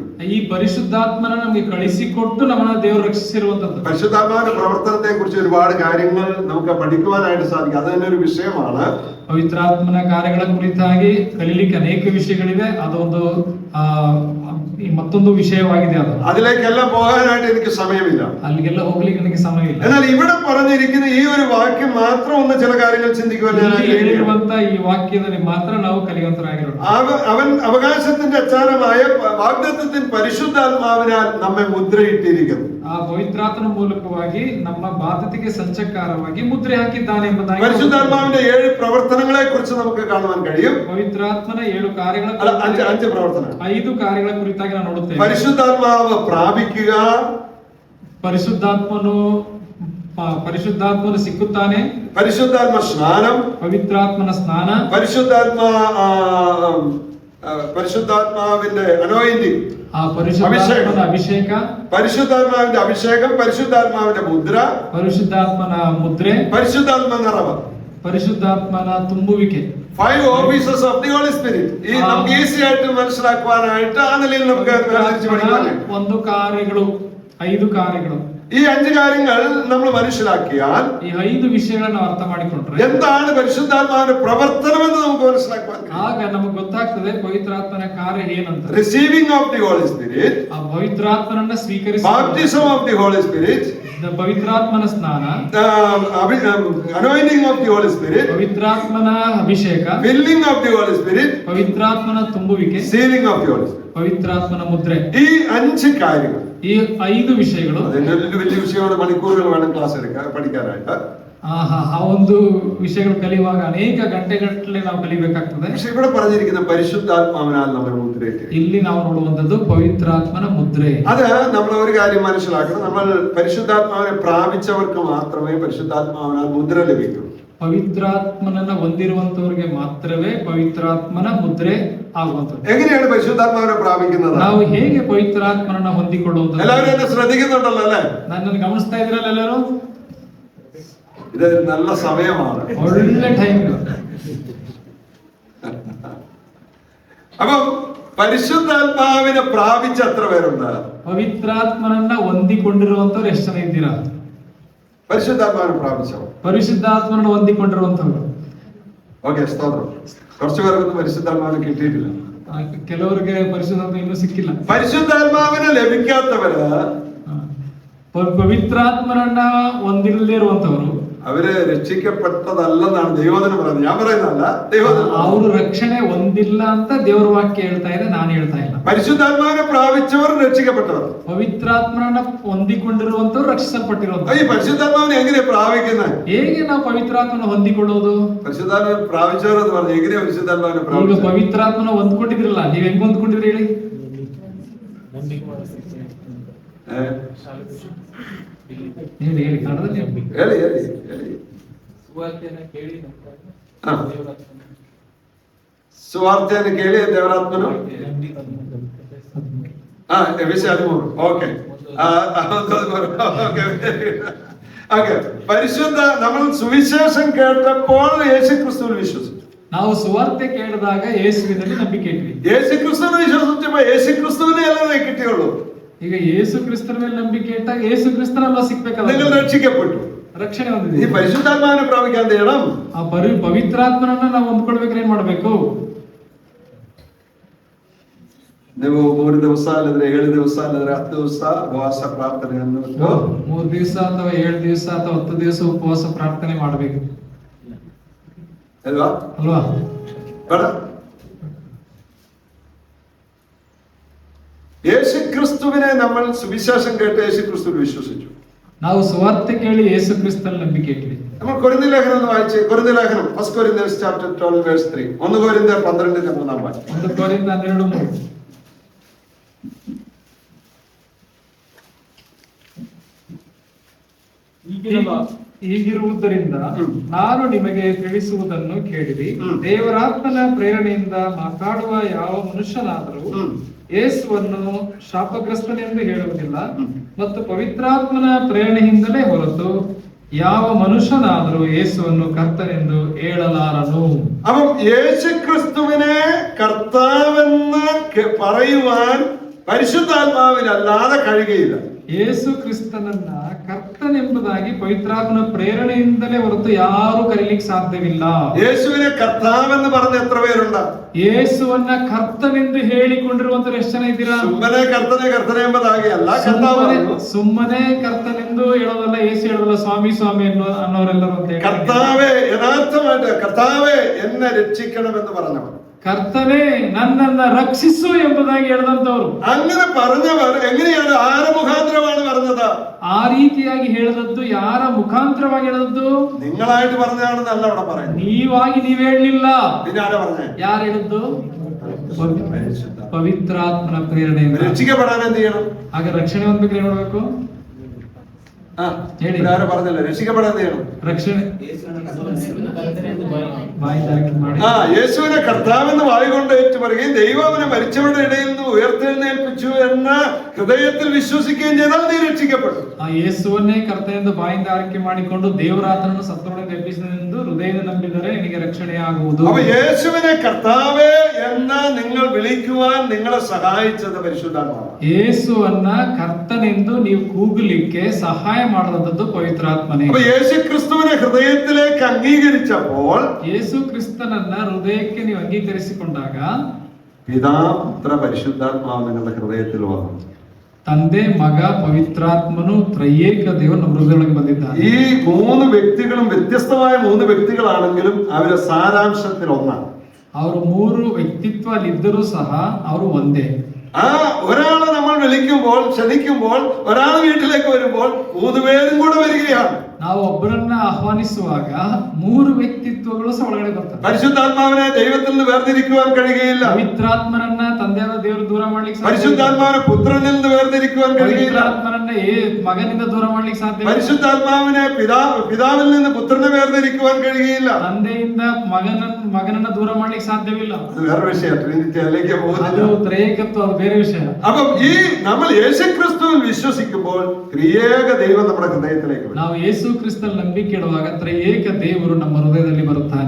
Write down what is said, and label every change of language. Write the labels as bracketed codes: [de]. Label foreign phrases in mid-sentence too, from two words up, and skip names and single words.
[kn] ಈ ಪರಿಶುದ್ಧಾತ್ಮನ ನಮಗೆ ಕಳಿಸಿಕೊಟ್ಟು ನಮ್ಮನ್ನ ದೇವರು ರಕ್ಷಿಸಿರುವಂತದ್ದು. [ml] പരിശുദ്ധാത്മാവിന്റെ പ്രവർത്തനത്തെ കുറിച്ച് ഒരുപാട് കാര്യങ്ങൾ നമുക്ക് പഠിക്കുവാനായിട്ട് സാധിക്കും. അത് തന്നെ ഒരു വിഷയമാണ്. [kn] ಪವಿತ್ರಾತ್ಮನ ಕಾರ್ಯಗಳ ಕುರಿತಾಗಿ ಕಲಿಲಿಕ್ಕೆ ಅನೇಕ ವಿಷಯಗಳಿವೆ. ಅದೊಂದು ಈ ಮತ್ತೊಂದು ವಿಷಯವಾಗಿದೆ ಅದು. [ml] അതിലേക്കെല്ലാം പോകാനായിട്ട് എനിക്ക് സമയമില്ല. [kn] ಅಲ್ಲಿಗೆಲ್ಲ ಹೋಗ್ಲಿಕ್ಕೆ ನನಗೆ ಸಮಯ ಇಲ್ಲ. [ml] എന്നാൽ ഇവിടെ പറഞ്ഞിരിക്കുന്ന ഈ ഒരു വാക്യം മാത്രം ഒന്ന് ചില കാര്യങ്ങൾ ചിന്തിക്കുവാൻ ഞാൻ ആഗ്രഹിക്കുന്നു. [kn] ಹೇಳಿರುವಂತ ಈ ವಾಕ್ಯದಲ್ಲಿ ಮಾತ್ರ ನಾವು ಕಲಿಯುವಂತರಾಗಿರೋಣ. [ml] അവൻ അവകാശത്തിന്റെ അച്ചാരമായ വാഗ്ദത്തത്തിൻ പരിശുദ്ധാത്മാവിനാൽ നമ്മെ മുദ്രയിട്ടിരിക്കുന്നു. [kn] ಆ ಪವಿತ್ರಾತ್ಮನ ಮೂಲಕವಾಗಿ ನಮ್ಮ ಬಾಧ್ಯತೆಗೆ ಸಂಚಕಾರವಾಗಿ ಮುದ್ರೆ ಹಾಕಿದ್ದಾನೆ ಎಂಬುದಾಗಿ [ml] പരിശുദ്ധാത്മാവിന്റെ 7 പ്രവർത്തനങ്ങളെ കുറിച്ച് നമുക്ക് കാണുവാൻ കഴിയും. [kn] ಪವಿತ್ರಾತ್ಮನ 7 ಕಾರ್ಯಗಳ [ml] 5 പ്രവർത്തനങ്ങൾ [kn] 5 ಕಾರ್ಯಗಳ ಕುರಿತಾಗಿ ನಾವು ನೋಡುತ್ತೇವೆ. [ml] പരിശുദ്ധാത്മാവ് പ്രാപിക്കുക, [kn] ಪರಿಶುದ್ಧಾತ್ಮನು ಸಿಕ್ಕುತ್ತಾನೆ, [ml] പരിശുദ്ധാത്മ സ്നാനം, [kn] ಪವಿತ್ರಾತ್ಮನ ಸ್ನಾನ, [ml] പരിശുദ്ധാത്മാവിന്റെ അനോയിന്റിംഗ്, [kn] ಆ ಪರಿಶುದ್ಧಾತ್ಮನ ಅಭಿಷೇಕ, [ml] പരിശുദ്ധാത്മാവിന്റെ അഭിഷേകം, പരിശുദ്ധാത്മാവിന്റെ മുദ്ര, [kn] ಪರಿಶುದ್ಧಾತ್ಮನ ಮುದ್ರೆ, [ml] പരിശുദ്ധാത്മ നിറവ്, [kn] ಪರಿಶುದ್ಧಾತ್ಮನ ತುಂಬುವಿಕೆ. [en] 5 offices of the Holy Spirit. [ml] ഈ നമുക്ക് ഈസി ആയിട്ട് മനസ്സിലാക്കുവാനായിട്ട് ആ നിലയിൽ നമുക്ക് [kn] ಒಂದು ಕಾರ್ಯಗಳು 5 ಕಾರ್ಯಗಳು. [ml] ഈ 5 കാര്യങ്ങൾ നമ്മൾ മനസ്സിലാക്കിയാൽ [kn] ಈ 5 ವಿಷಯಗಳನ್ನು ಅರ್ಥ ಮಾಡಿಕೊಂಡ್ರೆ [ml] എന്താണ് പരിശുദ്ധാത്മാവിന്റെ പ്രവർത്തനം എന്ന് നമുക്ക് മനസ്സിലാക്കാൻ [kn] ಆಗ ನಮಗೆ ಗೊತ್ತಾಗ್ತದೆ ಪವಿತ್ರಾತ್ಮನ ಕಾರ್ಯ ಏನಂತ. [en] receiving of the Holy Spirit, [kn] ಆ ಪವಿತ್ರಾತ್ಮನನ್ನ ಸ್ವೀಕರಿಸುವುದು, [en] baptism of the Holy Spirit, [kn] ಪವಿತ್ರಾತ್ಮನ ಸ್ನಾನ, [en] anointing of the Holy Spirit, [kn] ಪವಿತ್ರಾತ್ಮನ ಅಭಿಷೇಕ, [en] filling of the Holy Spirit, [kn] ಪವಿತ್ರಾತ್ಮನ ತುಂಬುವಿಕೆ, [en] sealing of the Holy Spirit. [kn] ಪವಿತ್ರಾತ್ಮನ ಮುದ್ರೆ. [ml] ഈ 5 കാര്യങ്ങൾ, [kn] ಈ 5 ವಿಷಯಗಳು [ml] വലിയ വിഷയമാണ്. മണിക്കൂറുകൾ വേണം ക്ലാസ് പഠിക്കാനായിട്ട്. [kn] ಆ ಒಂದು ವಿಷಯಗಳು ಕಲಿಯುವಾಗ ಅನೇಕ ಗಂಟೆಗಟ್ಟಲೆ ನಾವು ಕಲಿಬೇಕಾಗ್ತದೆ. [ml] പക്ഷെ ഇവിടെ പറഞ്ഞിരിക്കുന്ന പരിശുദ്ധാത്മാവിനാൽ നമ്മൾ മുദ്രയിട്ട് [kn] ಇಲ್ಲಿ ನಾವು ನೋಡುವಂತದ್ದು ಪವಿತ್ರಾತ್ಮನ ಮುದ್ರೆ. [ml] അത് നമ്മൾ ഒരു കാര്യം മനസ്സിലാക്കണം. നമ്മൾ പരിശുദ്ധാത്മാവിനെ പ്രാപിച്ചവർക്ക് മാത്രമേ പരിശുദ്ധാത്മാവിനാൽ മുദ്ര ലഭിക്കൂ. [kn] ಪವಿತ್ರಾತ್ಮನನ್ನ ಹೊಂದಿರುವಂತವರಿಗೆ ಮಾತ್ರವೇ ಪವಿತ್ರಾತ್ಮನ ಮುದ್ರೆ ಆಗುವಂತದ್ದು. [ml] എങ്ങനെയാണ് പരിശുദ്ധാത്മാവിനെ പ്രാപിക്കുന്നത്? [kn] ನಾವು ಹೇಗೆ ಪವಿತ್ರಾತ್ಮನನ್ನ ಹೊಂದಿಕೊಳ್ಳುವುದು? [ml] എല്ലാവരും എന്നെ ശ്രദ്ധിക്കുന്നുണ്ടല്ലോ അല്ലേ? [kn] ನನ್ನನ್ನು ಗಮನಿಸ್ತಾ ಇದ್ರಲ್ಲ ಎಲ್ಲರೂ? [ml] ഇത് നല്ല സമയമാണ്. [kn] ಒಳ್ಳೆ ಟೈಮ್. [ml] അപ്പം പരിശുദ്ധാത്മാവിനെ പ്രാപിച്ച എത്ര പേരുണ്ട്? [kn] ಪವಿತ್ರಾತ್ಮನನ್ನ ಹೊಂದಿಕೊಂಡಿರುವಂತವ್ರು ಎಷ್ಟು ಜನ ಇದ್ದೀರಾ? [ml] പരിശുദ്ധാത്മാവിനെ പ്രാപിച്ചവർ, [kn] ಪರಿಶುದ್ಧಾತ್ಮನನ್ನ ಹೊಂದಿಕೊಂಡಿರುವಂತವ್ರು. [ml] ഓക്കെ, സ്തോത്രം. കുറച്ചു പേർക്കൊന്നും പരിശുദ്ധാത്മാവിനെ കിട്ടിയിട്ടില്ല. [kn] ಕೆಲವರಿಗೆ ಪರಿಶುದ್ಧಾತ್ಮ ಇನ್ನೂ ಸಿಕ್ಕಿಲ್ಲ. [ml] പരിശുദ്ധാത്മാവിനെ ലഭിക്കാത്തവര്, [kn] ಪವಿತ್ರಾತ್ಮನನ್ನ ಹೊಂದಿಲ್ಲದೆ ಇರುವಂತವರು, [ml] അവര് രക്ഷിക്കപ്പെട്ടതല്ലെന്നാണ് ദൈവവചനം പറയുന്നത്. ഞാൻ പറയുന്നതല്ല, ദൈവവചനം. [kn] ಅವರು ರಕ್ಷಣೆ ಹೊಂದಿಲ್ಲ ಅಂತ ದೇವರ ವಾಕ್ಯ ಹೇಳ್ತಾ ಇದೆ, ನಾನು ಹೇಳ್ತಾ ಇಲ್ಲ. [ml] പരിശുദ്ധാത്മാവിനെ പ്രാപിച്ചവർ രക്ഷിക്കപ്പെട്ടവർ. [kn] ಪವಿತ್ರಾತ್ಮನನ್ನ ಹೊಂದಿಕೊಂಡಿರುವಂತವ್ರು ರಕ್ಷಿಸಲ್ಪಟ್ಟಿರುವಂತ. [ml] ഈ പരിശുദ്ധാത്മാവിനെ എങ്ങനെയാ പ്രാപിക്കുന്നത്? [kn] ಹೇಗೆ ನಾವು ಪವಿತ್ರಾತ್ಮನ ಹೊಂದಿಕೊಳ್ಳೋದು? [ml] പരിശുദ്ധാത്മാവിനെ പ്രാപിച്ചവർ എന്ന് പറഞ്ഞു. എങ്ങനെയാ പരിശുദ്ധാത്മാവിനെ [kn] ಈಗ [ml] പ്രാപിച്ചത്? [kn] ಪವಿತ್ರಾತ್ಮನ ಹೊಂದ್ಕೊಂಡಿದ್ರಲ್ಲ, ನೀವ್ ಹೆಂಗ್ ಹೊಂದ್ಕೊಂಡಿದ್ರಿ ಹೇಳಿ? ಹೇಳಿ ಹೇಳಿ ಕನ್ನಡದಲ್ಲಿ ಹೇಳಿ ಹೇಳಿ ಹೇಳಿ. ಸುವಾರ್ತೆಯನ್ನು ಕೇಳಿ ದೇವರಾತ್ಮನು ವಿಷಯ 13. [en] okay, okay. [ml] പരിശുദ്ധ നമ്മൾ സുവിശേഷം കേട്ടപ്പോൾ യേശുക്രിസ്തുവിൽ വിശ്വസിച്ചു. [kn] ನಾವು ಸುವಾರ್ತೆ ಕೇಳಿದಾಗ ಯೇಸುವಿನಲ್ಲಿ ನಂಬಿಕೆ ಇಟ್ವಿ. [ml] യേശുക്രിസ്തുവിനെ വിശ്വസിച്ചപ്പോ യേശുക്രിസ്തുവിനെ അല്ലേ കിട്ടിയുള്ളൂ. [kn] ಈಗ ಯೇಸು ಕ್ರಿಸ್ತನ ಮೇಲೆ ನಂಬಿಕೆ ಇಟ್ಟಾಗ ಯೇಸು ಕ್ರಿಸ್ತನಲ್ಲ ಸಿಕ್ಬೇಕಲ್ಲ. [ml] നിങ്ങൾ രക്ഷിക്കപ്പെട്ടു, [kn] ರಕ್ಷಣೆ [ml] ഈ [kn] ಹೊಂದಿದೆ. [ml] പരിശുദ്ധാത്മാവിനെ പ്രാപിക്കാൻ ചെയ്യണം. [kn] ಆ ಪವಿತ್ರಾತ್ಮನನ್ನ ನಾವು ಹೊಂದ್ಕೊಳ್ಬೇಕಾದ್ರೆ ಏನ್ ಮಾಡ್ಬೇಕು? ನೀವು 3 ದಿವಸ ಅಲ್ಲದ್ರೆ 7 ದಿವಸ ಅಲ್ಲದ್ರೆ 10 ದಿವಸ ಉಪವಾಸ ಪ್ರಾರ್ಥನೆಯನ್ನು 3 ದಿವಸ ಅಥವಾ 7 ದಿವಸ ಅಥವಾ 10 ದಿವಸ ಉಪವಾಸ ಪ್ರಾರ್ಥನೆ ಮಾಡಬೇಕು ಅಲ್ವಾ? ಅಲ್ವಾ? ಬೇಡ. [ml] യേശുക്രിസ്തുവിനെ നമ്മൾ സുവിശേഷം കേട്ട് യേശുക്രിസ്തുവിൽ വിശ്വസിച്ചു. [kn] ನಾವು ಸುವಾರ್ತೆ ಕೇಳಿ ಯೇಸು ಕ್ರಿಸ್ತನಲ್ಲಿ ನಂಬಿಕೆ ಇಟ್ವಿ. [ml] നമ്മൾ കൊരിന്ത്യർ ലേഖനം ഒന്ന് വായിച്ചേ. കൊരിന്ത്യർ ലേഖനം [en] 1 Corinthians chapter 12 verse 3. 1 Corinthians 12:3 [ml] വായിച്ചു. [en] 1 Corinthians 12:3. [kn] ಹೀಗಿರುವುದರಿಂದ ನಾನು ನಿಮಗೆ ತಿಳಿಸುವುದನ್ನು ಕೇಳಿರಿ, ದೇವರಾತ್ಮನ ಪ್ರೇರಣೆಯಿಂದ ಮಾತಾಡುವ ಯಾವ ಮನುಷ್ಯನಾದರೂ ಯೇಸುವನ್ನು ಶಾಪಗ್ರಸ್ತನೆಂದು ಹೇಳುವುದಿಲ್ಲ, ಮತ್ತು ಪವಿತ್ರಾತ್ಮನ ಪ್ರೇರಣೆಯಿಂದಲೇ ಹೊರತು ಯಾವ ಮನುಷ್ಯನಾದರೂ ಯೇಸುವನ್ನು ಕರ್ತನೆಂದು ಹೇಳಲಾರನು. [ml] അപ്പം യേശുക്രിസ്തുവിനെ കർത്താവെന്ന് പറയുവാൻ പരിശുദ്ധാത്മാവിനല്ലാതെ കഴിയുകയില്ല. [kn] ಯೇಸು ಕ್ರಿಸ್ತನನ್ನ ಕರ್ತನೆಂಬುದಾಗಿ ಪವಿತ್ರಾತ್ಮನ ಪ್ರೇರಣೆಯಿಂದಲೇ ಹೊರತು ಯಾರು ಕರೀಲಿಕ್ಕೆ ಸಾಧ್ಯವಿಲ್ಲ. യേശുവിനെ കർത്താവെന്ന് പറഞ്ഞ എത്ര പേരുണ്ട്? ಯೇಸುವನ್ನ ಕರ್ತನೆಂದು ಹೇಳಿಕೊಂಡಿರುವಂತ ಎಷ್ಟು ಜನ ಇದ್ದೀರಾ? ಸುಮ್ಮನೆ ಕರ್ತನೆ ಎಂಬುದಾಗಿ ಅಲ್ಲ, ಸುಮ್ಮನೆ ಕರ್ತನೆಂದು ಹೇಳೋದಲ್ಲ, ಯೇಸು ಹೇಳೋದಲ್ಲ, ಸ್ವಾಮಿ ಸ್ವಾಮಿ ಅನ್ನೋರೆಲ್ಲರೂ ಅಂತ ಹೇಳಿ [ml] കർത്താവേ, യഥാർത്ഥമായിട്ട് കർത്താവേ എന്നെ രക്ഷിക്കണമെന്ന് പറഞ്ഞവർ, [kn] ಕರ್ತನೇ ನನ್ನನ್ನ ರಕ್ಷಿಸು ಎಂಬುದಾಗಿ ಹೇಳಿದಂತವ್ರು. [ml] അങ്ങനെ പറഞ്ഞവർ എങ്ങനെയാണ്, ആരെ മുഖാന്തരമാണ് പറഞ്ഞത്? [kn] ಆ ರೀತಿಯಾಗಿ ಹೇಳಿದದ್ದು ಯಾರ ಮುಖಾಂತರವಾಗಿ ಹೇಳಿದದ್ದು? [ml] നിങ്ങളായിട്ട് പറഞ്ഞാണെന്നല്ല അവിടെ പറയുന്നത്. [kn] ನೀವಾಗಿ ನೀವ್ ಹೇಳಲಿಲ್ಲ. [ml] പിന്നെ ആരാ പറഞ്ഞേ? [kn] ಯಾರು ಹೇಳಿದ್ದು? ಪವಿತ್ರಾತ್ಮನ ಪ್ರೇರಣೆ. [ml] രക്ഷിക്കപ്പെടാൻ എന്ത് ചെയ്യണം? [kn] ಆಗ ರಕ್ಷಣೆ ಹೊಂದಬೇಕು, ಏನ್ ಮಾಡ್ಬೇಕು? ಹೇಳಿ. [ml] ಆರು പറഞ്ഞില്ല, രക്ഷിക്കപ്പെടാൻ എന്ത് ചെയ്യണം? [kn] ರಕ್ಷಣೆ [ml] യേശുവിനെ കർത്താവെന്ന് വായുകൊണ്ട് ഏറ്റു പറയുകയും ദൈവം അവനെ മരിച്ചവരുടെ ഇടയിൽ നിന്ന് ഉയർത്തെഴുന്നേൽപ്പിച്ചു എന്ന ഹൃദയത്തിൽ വിശ്വസിക്കുകയും ചെയ്താൽ നീ രക്ഷിക്കപ്പെടും. [kn] ಆ ಯೇಸುವನ್ನೇ ಕರ್ತನೆಂದು ಬಾಯಿಂದ ಆರಿಕೆ ಮಾಡಿಕೊಂಡು ದೇವರಾತನನ್ನು ಸತ್ತವರನ್ನು ಎಬ್ಬಿಸಿದೆಂದು ಹೃದಯದ ನಂಬಿದರೆ ನಿನಗೆ ರಕ್ಷಣೆಯಾಗುವುದು. [ml] അപ്പൊ യേശുവിനെ കർത്താവേ എന്ന് നിങ്ങൾ വിളിക്കുവാൻ നിങ്ങളെ സഹായിച്ചത് പരിശുദ്ധാത്മാവാണ്. [kn] ಯೇಸುವನ್ನ ಕರ್ತನೆಂದು ನೀವು ಕೂಗಲಿಕ್ಕೆ ಸಹಾಯ ಮಾಡಿದಂತದ್ದು ಪವಿತ್ರಾತ್ಮನೇ. [ml] അപ്പൊ യേശു ക്രിസ്തുവിനെ ഹൃദയത്തിലേക്ക് അംഗീകരിച്ചപ്പോൾ, [kn] ಯೇಸು ಕ್ರಿಸ್ತನನ್ನ ಹೃದಯಕ್ಕೆ ನೀವು ಅಂಗೀಕರಿಸಿಕೊಂಡಾಗ [ml] പിതാ പുത്ര പരിശുദ്ധാത്മാവ് നിങ്ങളുടെ ഹൃദയത്തിൽ വന്നു. [kn] ತಂದೆ ಮಗ ಪವಿತ್ರಾತ್ಮನು ತ್ರೈಯೇಕ ದೇವರು ನಮ್ಮ ಹೃದಯದೊಳಗೆ ಬಂದಿದ್ದಾರೆ. [ml] ഈ മൂന്ന് വ്യക്തികളും വ്യത്യസ്തമായ മൂന്ന് വ്യക്തികളാണെങ്കിലും അവരുടെ സാരാംശത്തിൽ ഒന്നാണ്. [kn] ಅವರು ಮೂರು ವ್ಯಕ್ತಿತ್ವ ಇದ್ದರೂ ಸಹ ಅವರು ಒಂದೇ. [ml] ആ ഒരാളെ നമ്മൾ വിളിക്കുമ്പോൾ, ക്ഷണിക്കുമ്പോൾ, ഒരാൾ വീട്ടിലേക്ക് വരുമ്പോൾ മൂന്ന് പേരും കൂടെ വരികയാണ്. [kn] ನಾವು ಒಬ್ಬರನ್ನ ಆಹ್ವಾನಿಸುವಾಗ ಮೂರು ವ್ಯಕ್ತಿತ್ವಗಳು ಸಹ ಒಳಗಡೆ ಬರ್ತವೆ. [ml] പരിശുദ്ധാത്മാവിനെ ദൈവത്തിൽ നിന്ന് വേർതിരിക്കുവാൻ കഴിയുകയില്ല. [kn] ಪವಿತ್ರಾತ್ಮನನ್ನ ತಂದೆಯಾದ ದೇವರು ದೂರ ಮಾಡ್ಲಿಕ್ಕೆ ಸಾಧ್ಯ. [ml] പരിശുദ്ധാത്മാവിനെ പുത്രനിൽ നിന്ന് വേർതിരിക്കുവാൻ കഴിയുകയില്ല. [kn] ಪವಿತ್ರಾತ್ಮನನ್ನ ಮಗನಿಂದ ದೂರ ಮಾಡ್ಲಿಕ್ಕೆ ಸಾಧ್ಯ. [ml] പരിശുദ്ധാത്മാവിനെ പിതാവിൽ നിന്ന് പുത്രനെ വേർതിരിക്കുവാൻ കഴിയുകയില്ല. [kn] ತಂದೆಯಿಂದ ಮಗನನ್ನ ದೂರ ಮಾಡ್ಲಿಕ್ಕೆ ಸಾಧ್ಯವಿಲ್ಲ. [ml] അത് വേറെ വിഷയം, ട്രിനിറ്റിയിലേക്ക് [kn] ಅದು [ml] പോകുന്നില്ല. [kn] ತ್ರೈಕತ್ವ, ಅದು ಬೇರೆ ವಿಷಯ. [ml] അപ്പം ഈ നമ്മൾ യേശുക്രിസ്തുവിൽ വിശ്വസിക്കുമ്പോൾ ത്രിയേക ദൈവം നമ്മുടെ ഹൃദയത്തിലേക്ക് വരും. [kn] ನಾವು ಯೇಸು ಕ್ರಿಸ್ತನಲ್ಲಿ ನಂಬಿಕೆ ಇಡುವಾಗ ತ್ರೈಯೇಕ ದೇವರು ನಮ್ಮ ಹೃದಯದಲ್ಲಿ ಬರುತ್ತಾನೆ.